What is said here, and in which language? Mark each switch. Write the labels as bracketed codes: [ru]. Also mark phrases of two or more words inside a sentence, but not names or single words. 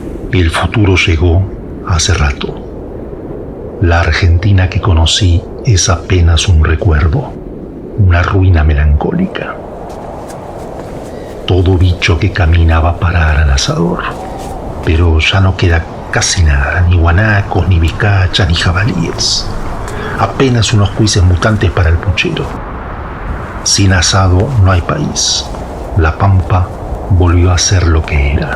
[es] El futuro llegó hace rato. La Argentina que conocí es apenas un recuerdo, una ruina melancólica. Todo bicho que camina va a parar al asador, pero ya no queda casi nada, ni guanacos, ni vizcachas, ni jabalíes. Apenas unos cuises mutantes para el puchero. Sin asado no hay país. La pampa volvió a ser lo que era.